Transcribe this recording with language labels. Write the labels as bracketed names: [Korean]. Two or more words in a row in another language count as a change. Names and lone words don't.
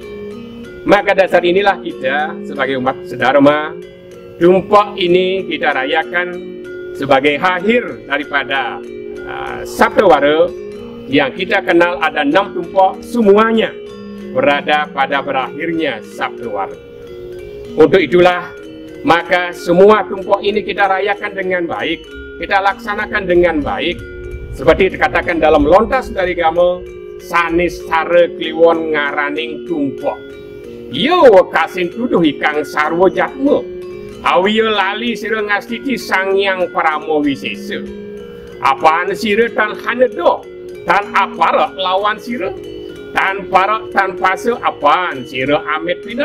[Indonesian] Maka dasar inilah kita sebagai umat sedharma, tumpok ini kita rayakan sebagai akhir daripada Saptawara yang kita kenal ada 6 tumpok, semuanya berada pada berakhirnya Saptawara. Untuk itulah maka semua tumpok ini kita rayakan dengan baik, kita laksanakan dengan baik, seperti dikatakan dalam lontas dari Gamo, [Kawi] Sanis Cara Kliwon ngaraning tumpok. Yo wekasin tuduh ikang sarwo jatmu, awiyo lali sira ngastiti sangyang paramo wisesa. Apaan sira tan hanedo, tan aparak lawan sira, tan parak tan pase apaan sira amit pinat.